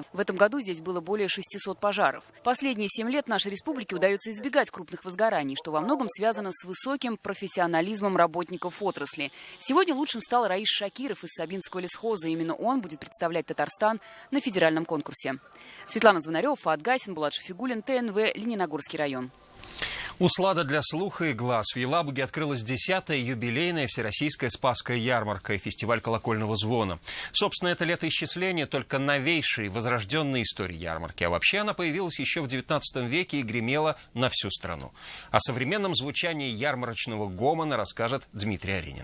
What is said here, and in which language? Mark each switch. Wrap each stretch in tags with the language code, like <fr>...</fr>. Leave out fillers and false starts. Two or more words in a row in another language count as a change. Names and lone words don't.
<ru>В этом году здесь было более 600 пожаров. Последние 7 лет нашей республике удается избегать крупных возгораний, что во многом связано с высоким профессионализмом работников отрасли. Сегодня лучшим стал Раис Шакиров из Сабинского лесхоза. Именно он будет представлять Татарстан на федеральном конкурсе. Светлана Звонарёва, Фаат Гайсин, Булат Шафигуллин, ТНВ, Лениногорский район. Услада для слуха и глаз. В Елабуге открылась 10-я юбилейная всероссийская Спасская ярмарка и фестиваль колокольного звона. Собственно, это летоисчисление только новейшей, возрожденной истории ярмарки. А вообще она появилась еще в 19 веке и гремела на всю страну. О современном звучании ярмарочного гомона расскажет Дмитрий Аринин.</ru>